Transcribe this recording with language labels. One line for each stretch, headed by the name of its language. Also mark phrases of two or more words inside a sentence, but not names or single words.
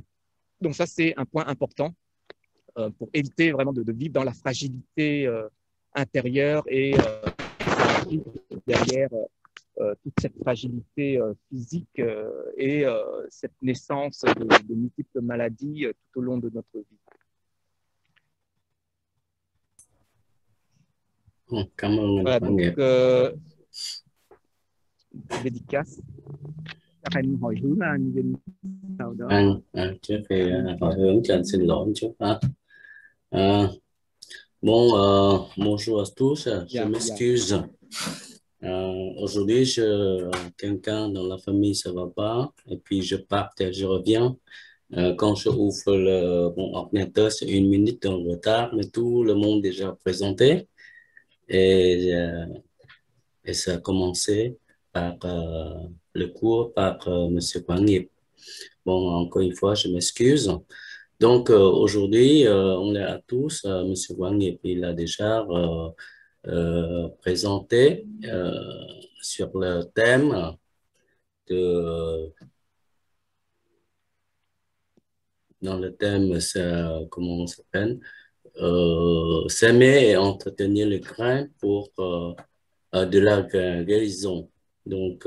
French: Donc ça, c'est un point important pour éviter vraiment de vivre dans la fragilité intérieure et derrière toute cette fragilité physique et cette naissance de multiples maladies tout au long de notre vie. Voilà, donc dédicace.
Vietnamese: Trước khi hỏi hướng cho anh xin lỗi một chút ha.
French: Bonjour à tous, je m'excuse. Aujourd'hui, quelqu'un dans la famille ça va pas, et puis je pars, je reviens. Quand je ouvre mon ordinateur, c'est 1 minute en retard, mais tout le monde est déjà présenté. Et ça a commencé par le cours par M. Quang Nghiệp. Bon, encore une fois, je m'excuse. Donc, aujourd'hui, on est à tous. M. Quang Nghiệp, il a déjà présenté sur le thème de... Dans le thème, comment on s'appelle? S'aimer et entretenir le grain pour de la guérison.